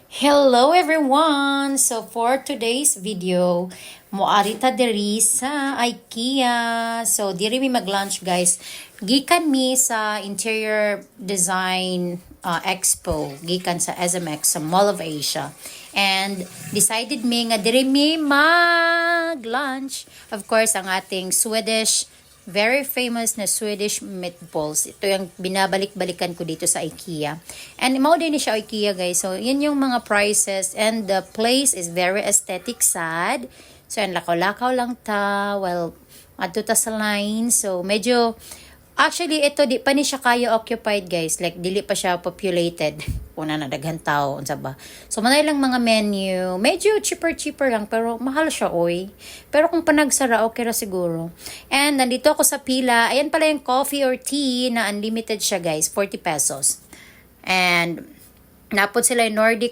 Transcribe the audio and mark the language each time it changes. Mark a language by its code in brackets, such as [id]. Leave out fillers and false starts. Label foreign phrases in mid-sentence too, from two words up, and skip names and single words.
[en] Hello everyone! So for today's video, [ceb] moari ta diri sa IKEA. So diri mi mag-lunch guys. Gikan mi sa Interior Design Expo, gikan sa SMX sa Mall of Asia. And decided mi nga diri mi mag-lunch. [en] Of course, [tl] ang ating very famous na [en] Swedish meatballs. [tl] Ito yung binabalik-balikan ko dito sa IKEA. And [ceb] mao din ni siya [tl] IKEA guys. So, yun yung mga prices. [en] And the place is very aesthetic sad. [ceb] So, yan lakaw-lakaw lang ta. Well, adto ta sa line. So, medyo actually, ito di pa ni siya kaya occupied guys. [en] Like, [ceb] dili pa siya populated. Una na daghan tao, unsa ba. So, manay lang mga menu. Medyo cheaper lang, pero mahal siya, oy. Pero kung panagsara, okay ra siguro. [en] And, [tl] nandito ako sa pila. Ayan pala yung [en] coffee or tea [tl] na unlimited siya guys. 40 pesos. [ceb] And, napod sila yung Nordic